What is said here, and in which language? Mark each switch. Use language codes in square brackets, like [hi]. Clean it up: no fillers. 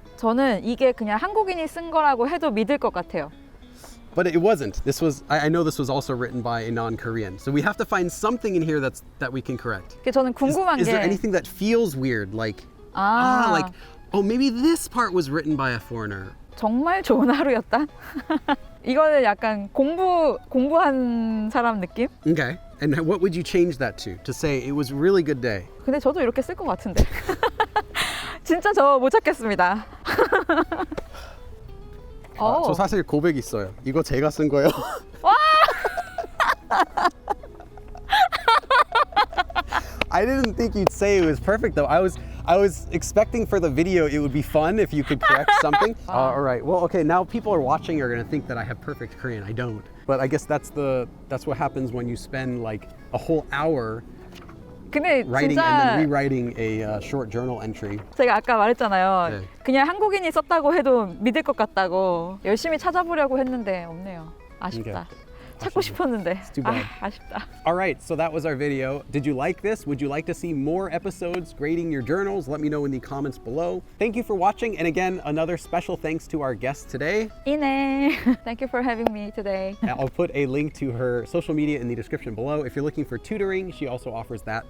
[ko] 저는 이게 그냥 한국인이 쓴 거라고 해도 믿을 것 같아요. [en] But it wasn't. This was. I know this was also written by a non-Korean. So we have to find something in here that we can correct. [ko] 저는 궁금한 [en] Is [ko] 게 [en] there anything that feels weird? Like maybe this part was written by a foreigner. [ko] 정말 좋은 하루였다. 이거는 약간 공부한 사람 느낌? [en] Okay. And what would you change that to? To say it was a really good day. [ko] 근데 저도 이렇게 쓸 것 같은데. 진짜 저 못 찾겠습니다. 저 사실 고백 있어요. 이거 제가 쓴 거예요. [en] I didn't think you'd say it was perfect though. I was expecting for the video it would be fun if you could correct something. All right. Well, okay. Now people are watching are gonna think that I have perfect Korean. I don't. But I guess that's what happens when you spend like a whole hour [ko] 근데 [en] writing and [ko] 진짜 [en] then rewriting a short journal entry. [ko] 제가 아까 말했잖아요. 네. 그냥 한국인이 썼다고 해도 믿을 것 같다고 열심히 찾아보려고 했는데 없네요. 아쉽다. 찾고 싶었는데. [en] too bad. [ko] 아쉽다. [en] All right, so that was our video. Did you like this? Would you like to see more episodes grading your journals? Let me know in the comments below. Thank you for watching. And again, another special thanks to our guest today. Inae. Thank you for having me today. I'll put a link to her social media in the description below. If you're looking for tutoring, she also offers that.